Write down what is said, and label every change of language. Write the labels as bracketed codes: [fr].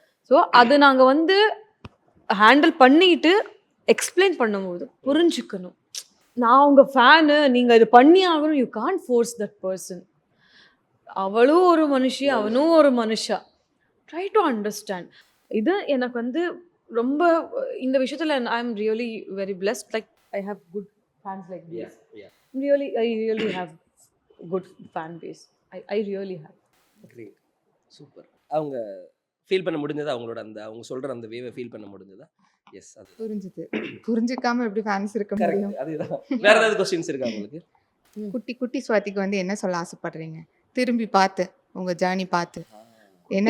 [ta] So அது நாங்கள் வந்து ஹேண்டில் பண்ணிட்டு எக்ஸ்பிளைன் பண்ணும்போது புரிஞ்சுக்கணும். நான் உங்கள் ஃபேனு, நீங்கள் இது பண்ணி ஆகணும், [en] You can't force that person. [ta] அவளும் ஒரு மனுஷி, அவனும் ஒரு மனுஷா. [en] Try to understand. [ta] இது எனக்கு வந்து ரொம்ப இந்த விஷயத்தில் [en] I am really very blessed. Like I have good fans like this. I really have good fan base. I really have. Great. Super. [ta] அவங்க ஃபீல் பண்ண முடிஞ்சதா, அவங்களோட அந்த அவங்க சொல்ற அந்த வேவை ஃபீல் பண்ண முடிஞ்சதா? எஸ், அது புரிஞ்சுது. புரிஞ்சுக்காம எப்படி ஃபேன்ஸ் இருக்க முடியும்? அதுதான். வேற ஏதாவது क्वेश्चंस இருக்கா உங்களுக்கு? குட்டி ஸ்வாதிக்கு வந்து என்ன சொல்ல ஆசைப்படுறீங்க? திரும்பி பார்த்து உங்க ஜர்னி பார்த்து என்ன